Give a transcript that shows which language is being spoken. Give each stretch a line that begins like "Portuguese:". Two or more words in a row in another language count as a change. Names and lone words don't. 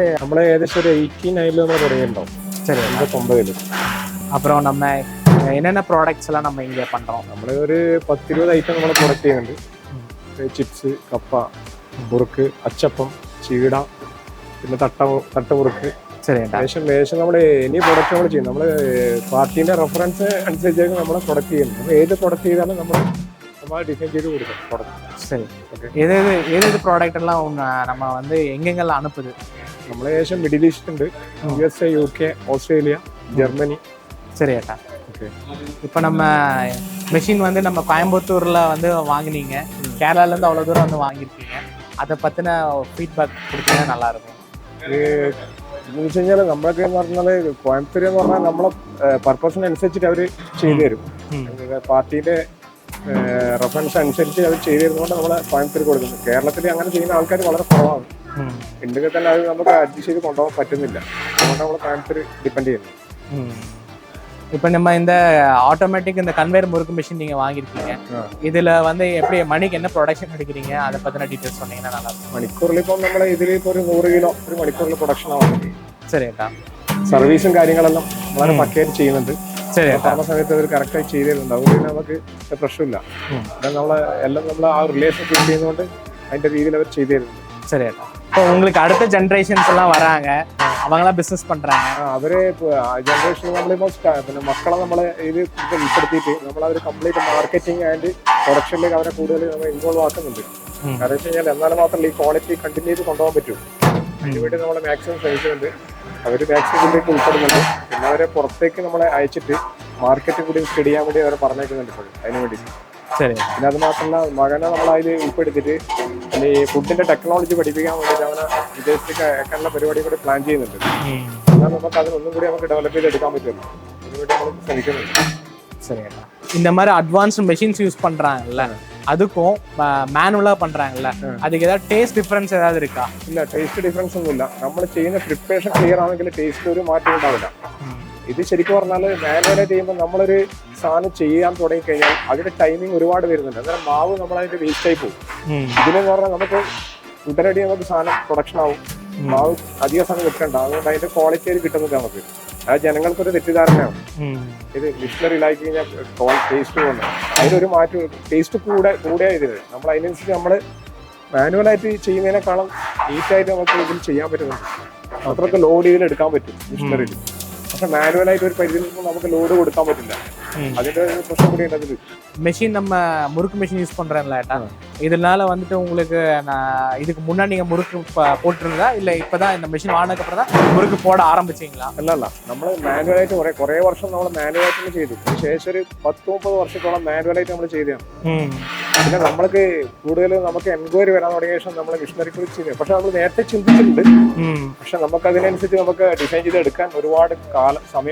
Malayalam: നമ്മൾ ഏകദേശം ഒരു 89 നമ്മൾ തുടങ്ങിയിട്ടുണ്ടാവും.
Tamil: சரி, 89. அப்புறம் நம்ம என்னென்ன ப்ராடக்ட்ஸ் எல்லாம் நம்ம இங்கே பண்ணுறோம்?
Malayalam: നമ്മൾ ഒരു 10-20 ഐറ്റം നമ്മൾ പ്രൊഡക്റ്റ് ചെയ്യുന്നുണ്ട്. ചിപ്സ്, കപ്പ, മുറുക്ക്, അച്ചപ്പം, ചീട, പിന്നെ തട്ടമുറുക്ക്.
Tamil: சரி ஏட்டா.
Malayalam: ലേശം നമ്മൾ ഇനി പ്രൊഡക്റ്റ് നമ്മൾ ചെയ്യും. നമ്മൾ പാർട്ടീൻ്റെ റെഫറൻസ് അനുസരിച്ചായിരിക്കും നമ്മൾ പ്രൊഡക്റ്റ് ചെയ്യുന്നത്. അപ്പോൾ ഏത് പ്രൊഡക്റ്റ് ചെയ്താലും നമ്മൾ
Tamil: டிசைன் செய்து கொடுக்கும் ப்ராடக்ட். சரி, ஏது ப்ராடக்ட் எல்லாம் நம்ம வந்து எங்கெங்கெல்லாம் அனுப்புது?
Malayalam: നമ്മൾ ഏകദേശം മിഡിൽ ഈസ്റ്റ് ഉണ്ട്, USA, UK, ഓസ്ട്രേലിയ, ജർമ്മനി.
Tamil: சரி ஏட்டா. ஓகே. இப்போ நம்ம மெஷின் வந்து நம்ம கோயம்புத்தூரில் வந்து வாங்கினீங்க, கேரளாலேருந்து அவ்வளோ தூரம் வந்து வாங்கியிருக்கீங்க. அதை பற்றின ஃபீட்பேக் கொடுத்தீங்கன்னா நல்லாயிருக்கும்.
Malayalam: എന്ന് വെച്ച് കഴിഞ്ഞാൽ നമ്മളൊക്കെ എന്ന് പറഞ്ഞാൽ കോയമ്പത്തൂർ എന്ന് പറഞ്ഞാൽ നമ്മളെ പർപ്പസിനനുസരിച്ചിട്ട് അവർ ചെയ്തു തരും. പാർട്ടീൻ്റെ റെഫറൻസ് അനുസരിച്ച് അവർ ചെയ്തു തരുന്നതുകൊണ്ട് നമ്മളെ കോയമ്പത്തൂർ കൊടുക്കുന്നത്. കേരളത്തിൽ അങ്ങനെ ചെയ്യുന്ന ആൾക്കാർ വളരെ കുറവാണ്. ഉണ്ടെങ്കിൽ തന്നെ അത് നമുക്ക് അഡ്ജസ്റ്റ് ചെയ്ത് കൊണ്ടുപോകാൻ പറ്റുന്നില്ല. അതുകൊണ്ട് നമ്മൾ കോയമ്പത്തൂർ ഡിപ്പെൻഡ് ചെയ്യുന്നു.
Tamil: இப்போ நம்ம இந்த ஆட்டோமேட்டிக் இந்த கன்வேயர் முறுக்கு மிஷின் நீங்கள் வாங்கியிருக்கீங்க, இதில் வந்து எப்படி மணிக்கு என்ன ப்ரொடக்ஷன் எடுக்கிறீங்க, அதை பற்றின டீட்டெயில்ஸ் சொன்னீங்கன்னா நல்லா இருக்கும்.
Malayalam: മണിക്കൂറിൽ ഇപ്പം നമ്മൾ ഇതിൽ ഇപ്പോൾ ഒരു 100 കിലോ ഒരു മണിക്കൂറിൽ പ്രൊഡക്ഷൻ ആവുന്നുണ്ട്.
Tamil: சரி ஏட்டா.
Malayalam: സർവീസും കാര്യങ്ങളെല്ലാം വളരെ പക്കയായിട്ട് ചെയ്യുന്നുണ്ട്.
Tamil: சரி
Malayalam: ആ സമയത്ത് അവർ കറക്റ്റായി ചെയ്ത് തരുന്നുണ്ട്. അതുകൊണ്ട് നമുക്ക് പ്രശ്നമില്ല. എല്ലാം നമ്മൾ ആ റിലേഷൻ കീപ്പ് ചെയ്യുന്നതുകൊണ്ട് അതിൻ്റെ രീതിയിൽ അവർ ചെയ്തു തരുന്നുണ്ട്.
Tamil: சரி ஏட்டா. இப்போ உங்களுக்கு அடுத்த ஜென்ரேஷன்ஸ் எல்லாம் வராங்க, அவங்களாம் பிஸ்னஸ் பண்ணுறாங்க.
Malayalam: അവരെ ജനറേഷൻ നമ്മളിപ്പോൾ പിന്നെ മക്കളെ നമ്മളെ ഇത് ഉൾപ്പെടുത്തിയിട്ട് നമ്മളവർ
English: complete marketing and
Malayalam: പ്രൊഡക്ഷനിലേക്ക് അവരെ കൂടുതൽ നമ്മൾ ഇൻവോൾവ് ആക്കുന്നുണ്ട്. കാരണം വെച്ച് കഴിഞ്ഞാൽ എന്നാലും മാത്രമല്ല ഈ
English: quality continue
Malayalam: ചെയ്ത് കൊണ്ടുപോകാൻ പറ്റും. അതിനുവേണ്ടി നമ്മൾ മാക്സിമം ശ്രമിക്കുന്നുണ്ട്. അവർ മാക്സിമം ഇതിലേക്ക് ഉൾപ്പെടുന്നുണ്ട്. പിന്നെ അവരെ പുറത്തേക്ക് നമ്മളെ അയച്ചിട്ട് മാർക്കറ്റ് കൂടി സ്റ്റഡി ചെയ്യാൻ വേണ്ടി അവരെ പറഞ്ഞേക്കുന്നുണ്ട് ഇപ്പോൾ അതിന് വേണ്ടി.
Tamil: சரி.
Malayalam: പിന്നെ അത് മാത്രമല്ല മകനെ നമ്മൾ അതിൽ ഉൾപ്പെടുത്തിയിട്ട് പിന്നെ ഈ ഫുഡിന്റെ ടെക്നോളജി പഠിപ്പിക്കാൻ വേണ്ടിയിട്ട് അവനെ വിദേശത്തേക്ക് അയക്കാനുള്ള പരിപാടി കൂടി പ്ലാൻ ചെയ്യുന്നുണ്ട്. എന്നാൽ നമുക്ക് അതിനൊന്നും കൂടി നമുക്ക് ഡെവലപ്പ് ചെയ്തെടുക്കാൻ പറ്റുമല്ലോ. അതിനുവേണ്ടി നമ്മൾ ശ്രമിക്കുന്നുണ്ട്.
Tamil: சரி ஏட்டா. இந்த மாதிரி
English: advanced machines use
Tamil: பண்ணுறாங்கல்ல, அதுக்கும் மேனுவலாக பண்ணுறாங்கல்ல, அதுக்கு ஏதாவது
English: taste difference
Tamil: ஏதாவது இருக்கா?
Malayalam: ഇല്ല,
English: taste difference
Malayalam: ഒന്നുമില്ല. നമ്മൾ ചെയ്യുന്ന പ്രിപ്പറേഷൻ ക്ലിയർ ആണെങ്കിൽ ടേസ്റ്റ് ഒരു മാറ്റം ഉണ്ടാവില്ല. ഇത് ശരിക്കും പറഞ്ഞാൽ മാനുവലായിട്ട് ചെയ്യുമ്പോൾ നമ്മളൊരു സാധനം ചെയ്യാൻ തുടങ്ങിക്കഴിഞ്ഞാൽ അതിന്റെ ടൈമിങ് ഒരുപാട് വരുന്നുണ്ട്. അന്നേരം മാവ് നമ്മളതിന്റെ വേസ്റ്റ് ആയി പോകും. ഇതിനെന്ന് പറഞ്ഞാൽ നമുക്ക് ഉടനടി നമുക്ക് സാധനം പ്രൊഡക്ഷൻ ആവും. മാവ് അധിക സമയം വെക്കണ്ട. അതുകൊണ്ട് അതിന്റെ ക്വാളിറ്റിയിൽ കിട്ടുന്നത് നമുക്ക് അത് ജനങ്ങൾക്കൊരു തെറ്റിദ്ധാരണയാണ്. ഇത് മിഷനറിയിലാക്കി കഴിഞ്ഞാൽ ടേസ്റ്റ് പോകുന്നത് അതിനൊരു മാറ്റം. ടേസ്റ്റ് കൂടിയ ഇതിന് നമ്മൾ അതിനനുസരിച്ച് നമ്മൾ മാനുവലായിട്ട് ചെയ്യുന്നതിനേക്കാളും നീറ്റായിട്ട് നമുക്ക് ഇതിൽ ചെയ്യാൻ പറ്റുന്നുണ്ട്. അത്രയൊക്കെ ലോഡ് ഇതിൽ എടുക്കാൻ പറ്റും മിഷനറിയിൽ. പക്ഷെ മാനുവലായിട്ട് ഒരു പരിധിയിൽ നമുക്ക് ലോഡ് കൊടുക്കാൻ പറ്റില്ല. അതിന്റെ പ്രശ്നം കൂടി ഉണ്ട്.
Tamil: மெஷின் நம்ம முறுக்கு
English: machine use
Tamil: பண்ணுறேன்ல ஏட்டா, இதனால வந்துட்டு உங்களுக்கு இதுக்கு முன்னாடி நீங்கள் முறுக்கு போட்டுருந்தா இல்லை இப்போ தான் இந்த மிஷின் வாங்கினதுக்கப்புறம் தான்
Malayalam: മുറുക്ക് പോടാൻ
Tamil: ആരംഭിച്ചീங்களா?
Malayalam: അല്ലല്ല, നമ്മൾ മാനുവലായിട്ട് കുറേ വർഷം നമ്മൾ മാനുവലായിട്ട് ചെയ്തു. ശേഷം ഒരു 10-30 വർഷത്തോളം മാനുവലായിട്ട് നമ്മൾ ചെയ്തതാണ്. പിന്നെ നമ്മൾക്ക് കൂടുതൽ നമുക്ക് എൻക്വയറി വരാൻ തുടങ്ങിയ ശേഷം നമ്മൾ മിഷനറി കുറിച്ച് ചെയ്തു. പക്ഷെ നമ്മൾ നേരത്തെ ചിന്തിച്ചിട്ടുണ്ട്. പക്ഷെ നമുക്ക് അതിനനുസരിച്ച് നമുക്ക് ഡിസൈൻ ചെയ്ത് എടുക്കാൻ ഒരുപാട് സമയം വന്നു.